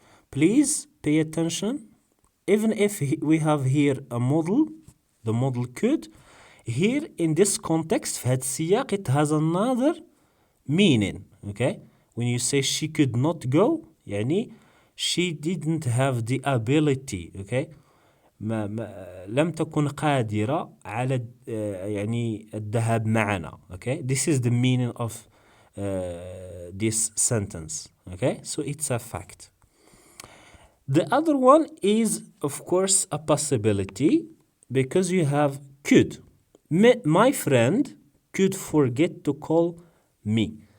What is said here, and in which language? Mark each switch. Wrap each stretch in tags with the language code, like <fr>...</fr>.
<en>Please pay attention. Even if we have here a model, the model could, here in this context,</en> <ar>في هذا السياق,</ar> <en>it has another meaning. Okay? When you say she could not go, يعني she didn't have the ability. Okay?</en> <ar>لم تكن قادرة على يعني الذهاب معنا.</ar> <en>Okay? This is the meaning of this sentence. Okay? So it's a fact. The other one is, of course, a possibility because you have could. My friend could forget to call me.</en>